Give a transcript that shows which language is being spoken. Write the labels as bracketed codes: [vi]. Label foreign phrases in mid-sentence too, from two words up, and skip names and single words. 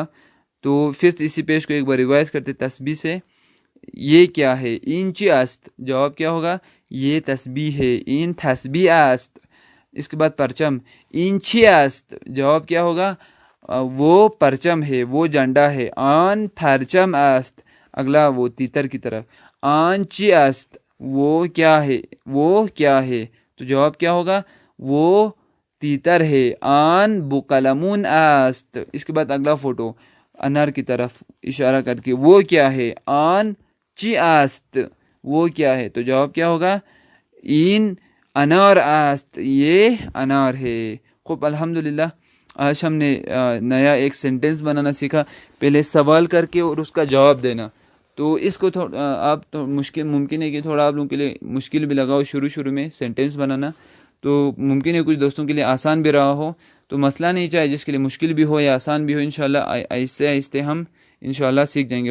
[ur] تو پھر اسی پیج کو ایک بار ریوائز کرتے تسبیح سے۔ یہ کیا ہے؟ [fa] این چی است، [ur] جواب کیا ہوگا؟ یہ تسبیح ہے، [fa] این تسبیح است۔ [ur] اس کے بعد پرچم، [fa] این چی است، [ur] جواب کیا ہوگا؟ وہ پرچم ہے، وہ جھنڈا ہے، [fa] آن پرچم است۔ [ur] اگلا وہ تیتر کی طرف، [fa] آن چی است، [ur] وہ کیا ہے؟ وہ کیا ہے؟ تو جواب کیا ہوگا؟ وہ تیتر ہے، [fa] آن بوقلمون است۔ [ur] اس کے بعد اگلا فوٹو، انار کی طرف اشارہ کر کے، وہ کیا ہے؟ [fa] آن چی است، [ur] وہ کیا ہے؟ تو جواب کیا ہوگا؟ [fa] این انار است، [ur] یہ انار ہے۔ خوب، الحمدللہ آج ہم نے نیا ایک سینٹنس بنانا سیکھا، پہلے سوال کر کے اور اس کا جواب دینا۔ تو اس کو آپ مشکل ممکن ہے کہ تھوڑا آپ لوگوں کے لیے مشکل بھی لگا ہو شروع میں سینٹنس بنانا، تو ممکن ہے کچھ دوستوں کے لیے آسان بھی رہا ہو، تو مسئلہ نہیں، چاہے جس کے لیے مشکل بھی ہو یا آسان بھی ہو، انشاءاللہ آہستہ آہستہ ہم انشاءاللہ سیکھ جائیں گے۔